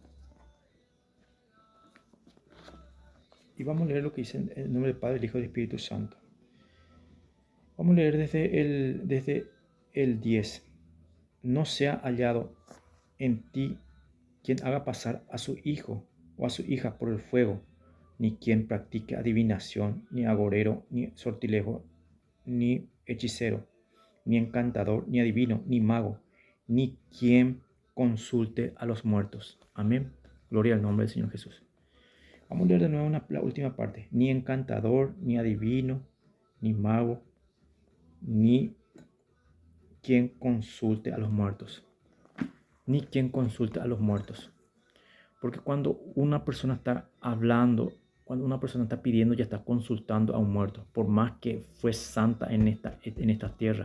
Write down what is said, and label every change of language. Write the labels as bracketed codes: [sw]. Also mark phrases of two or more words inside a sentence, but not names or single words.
[es] Y vamos a leer lo que dice en el nombre del Padre, el Hijo y del Espíritu Santo. Vamos a leer desde el 10. No sea hallado en ti quien haga pasar a su hijo o a su hija por el fuego, ni quien practique adivinación, ni agorero, ni sortilejo, ni hechicero, ni encantador, ni adivino, ni mago, ni quien consulte a los muertos. Amén. Gloria al nombre del Señor Jesús. Vamos a leer de nuevo la última parte. Ni encantador, ni adivino, ni mago, ni quien consulte a los muertos. Ni quien consulte a los muertos. Porque cuando una persona está hablando, cuando una persona está pidiendo, ya está consultando a un muerto. Por más que fue santa en esta tierra.